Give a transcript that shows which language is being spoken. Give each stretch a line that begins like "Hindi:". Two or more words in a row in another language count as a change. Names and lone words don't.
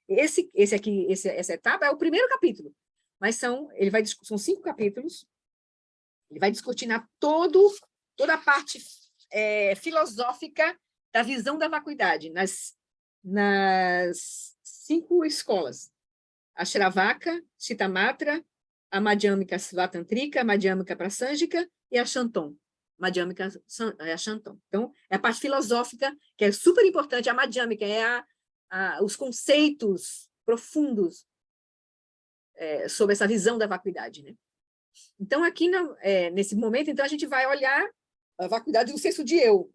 Portuguese: Essa etapa é o primeiro capítulo, mas são 5 capítulos, ele vai discutir toda a parte filosófica da visão da vacuidade, nas 5 escolas. A Shravaka, Chittamatra, a Madhyamika Svatantrika, a Madhyamika Prasangika e a Shanton. Madhyamika é a Shanton. Então, é a parte filosófica, que é super importante. A Madhyamika os conceitos profundos sobre essa visão da vacuidade, né? Então, aqui, nesse momento, então, a gente vai olhar a vacuidade do senso de eu.